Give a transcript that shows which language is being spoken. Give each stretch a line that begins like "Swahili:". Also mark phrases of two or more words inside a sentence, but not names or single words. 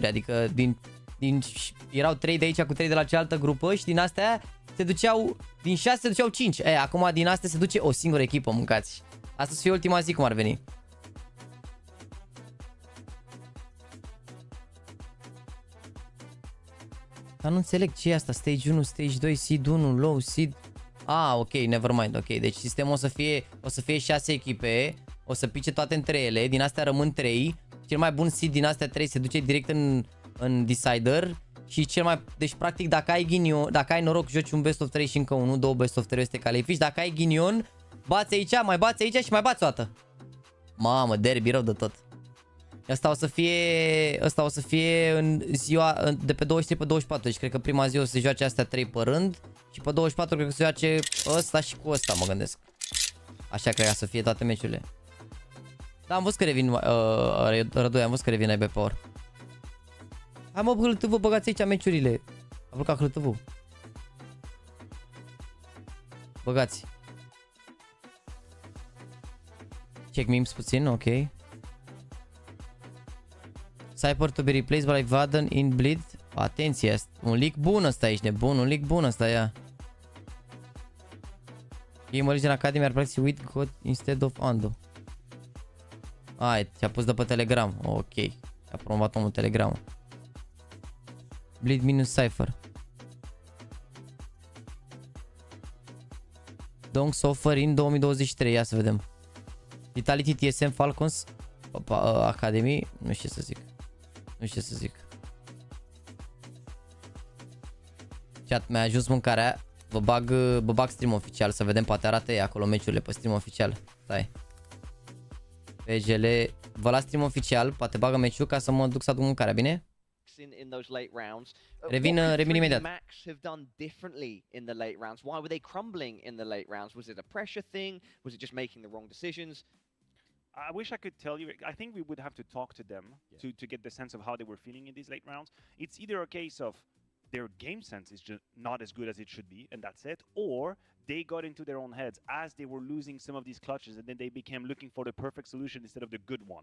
Romanian: Adică erau 3 de aici cu 3 de la cealaltă grupă și din astea se duceau, din 6 se duceau 5. Acum din astea se duce o singură echipă, mâncați. Asta să fie ultima zi cum ar veni. Dar nu înțeleg ce e asta,
English: stage 1, stage 2, seed 1, low, seed... Ok, never mind, ok.
Romanian: Deci sistemul o să fie 6 echipe, o să pice toate între ele, din astea rămân 3. Cel mai bun seed din astea 3 se duce direct în decider. Și deci practic dacă ai ghinion, dacă ai noroc, joci un
English: best of 3
Romanian: și încă unul, 2
English: best of 3
Romanian: este califici. Dacă ai ghinion, bați aici, mai bați aici și mai bați o dată. Mamă, derby rău de tot. Asta o să fie în ziua de pe 23 pe 24. Deci cred că prima zi o să se joace astea 3 pe rând. Și pe 24 cred că se joace ăsta și cu ăsta, mă gândesc. Așa cred că să fie toate meciurile. Da, am văzut că revin Rădoi, am văzut că revin IB Power. Hai mă, HLTV, băgați aici meciurile. A blocat HLTV. Băgați.
English: Check memes puțin,
Romanian: ok.
English: Cypher to be replaced by Vaden in bleed.
Romanian: Atenție, un leak bun ăsta, ești nebun, un leak bun ăsta, ia.
English: Game Origin Academy are practice with God instead of Ando.
Romanian: Hai, ți-a pus de pe Telegram. Ok. A promovat omul Telegram.
English: Bleed minus Cypher. Don't suffer in 2023.
Romanian: Ia să vedem. Vitality TSM Falcons Academy. Nu știu ce să zic. Nu știu ce să zic. Chat, mi-a ajuns mâncarea. Vă bag stream oficial să vedem, poate arată ei acolo meciurile pe stream oficial. Stai. PGL, vă las stream oficial, poate bagă meciul ca să mă duc să aduc mâncarea, bine? Revin imediat.
English: Max have done differently in the late rounds. Why were they crumbling in the late rounds? Was it a pressure thing? Was it just making the wrong decisions? I wish I could tell you. I think we would have to talk to them to get the sense of how they were feeling in these late rounds. It's either a case of their game sense is just not as good as it should be, and that's it, or they got into their own heads as they were losing some of these clutches, and then they became looking for the perfect solution instead of the good one.